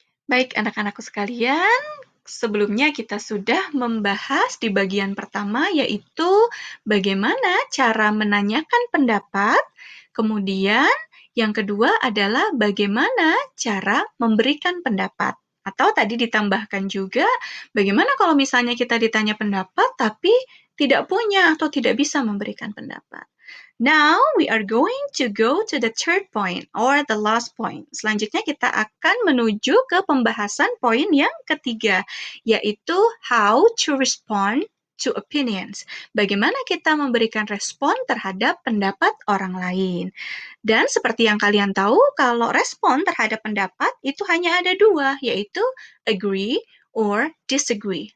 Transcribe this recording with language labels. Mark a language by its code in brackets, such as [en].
[id] Baik, anak-anakku sekalian, sebelumnya kita sudah membahas di bagian pertama, yaitu bagaimana cara menanyakan pendapat. Kemudian, yang kedua adalah bagaimana cara memberikan pendapat. Atau tadi ditambahkan juga, bagaimana kalau misalnya kita ditanya pendapat, tapi tidak punya atau tidak bisa memberikan pendapat. [en] Now we are going to go to the third point or the last point. [id] Selanjutnya kita akan menuju ke pembahasan poin yang ketiga, yaitu [en] how to respond to opinions. [id] Bagaimana kita memberikan respon terhadap pendapat orang lain. Dan seperti yang kalian tahu, kalau respon terhadap pendapat itu hanya ada dua, yaitu [en] agree or disagree.